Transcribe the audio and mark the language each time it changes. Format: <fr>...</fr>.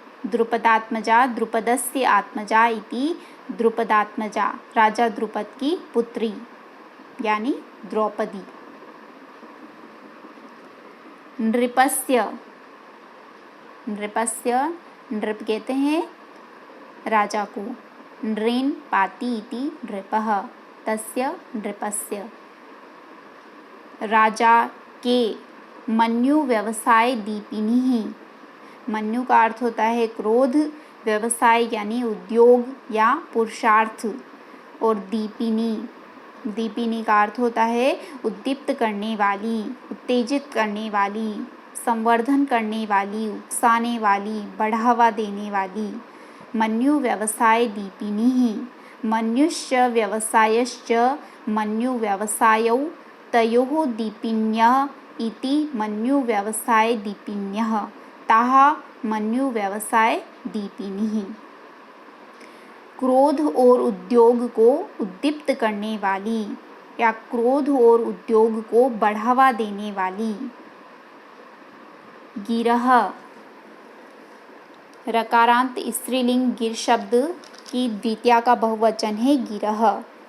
<hi>द्रुपदात्मजा,</hi> <sa>द्रुपदस्य आत्मजा इति द्रुपदात्मजा,</sa> <hi>राजा द्रुपद की पुत्री यानी द्रौपदी। नृपस्य, नृपस्य, नृप कहते हैं राजा को।</hi> <sa>नृन पाति इति नृपः, तस्य नृपस्य।</sa> <hi>राजा के, मन्यु व्यवसाय दीपिनी। मन्यु का अर्थ होता है क्रोध, व्यवसाय यानी उद्योग या पुरुषार्थ, और दीपिनी, दीपिनी का अर्थ होता है उद्दीप्त करने वाली, उत्तेजित करने वाली, संवर्धन करने वाली, उकसाने वाली, बढ़ावा देने वाली। मन्यु व्यवसाय दीपिनी।</hi> <sa>मन्युश्च व्यवसायश्च मन्यु व्यवसायौ तयोः दीपिन्यः इति मन्यु व्यवसाय दीपिन्यः, ताः मन्यु व्यवसाय दीपिनी।</sa> <hi>क्रोध और उद्योग को उद्दीप्त करने वाली या क्रोध और उद्योग को बढ़ावा देने वाली। गिरह, रकारांत स्त्रीलिंग गिर शब्द की द्वितीया का बहुवचन है गिरह।</hi>